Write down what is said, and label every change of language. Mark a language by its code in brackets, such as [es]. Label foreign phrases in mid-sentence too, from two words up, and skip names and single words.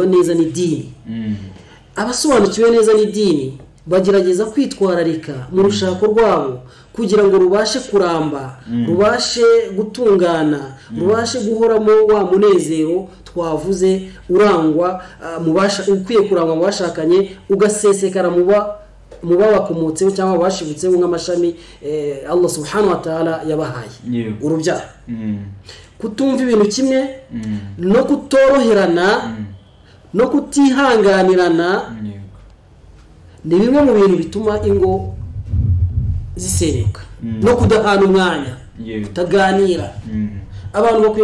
[rw] neza n'idini abasobanukiwe neza n'idini bagerageza kwitwararika mu rushako rwabo kugira ngo rubashe kuramba rubashe gutungana rubashe guhoramo wa munezero twavuze urangwa ukwiye kurangwa mu bashakanye ugasesekara mu babakomotseho cyangwa bashibutseho nk'amashami Allah [ar] سبحانه وتعالى [rw] yabahaye urubyaro kutumva ibintu kimwe no kutoroherana no kutihanganirana ni bimwe mu bintu bituma ingo zisenyuka no kudahana umwanya kutaganira abantu bakwiye